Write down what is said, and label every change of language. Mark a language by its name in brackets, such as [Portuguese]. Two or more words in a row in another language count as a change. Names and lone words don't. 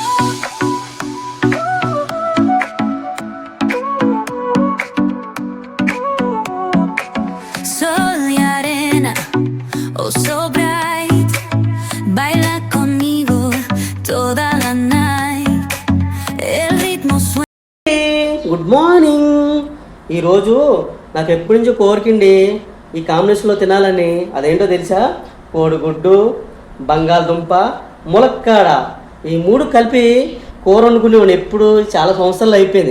[Spanish] Sol y arena, [English] oh so bright, [Spanish] baila conmigo toda la night. El ritmo suena. [English] Good morning. [Telugu] ఈరోజు నాకు ఎప్పటి నుంచో కోరికండి ఈ కాంబినేషన్లో తినాలని. అదేంటో తెలుసా? కోడిగుడ్డు, బంగాళదుంప, ములక్కాడ, ఈ మూడు కలిపి కూర వండుకునేవాడిని ఎప్పుడు. చాలా సంవత్సరాలు అయిపోయింది.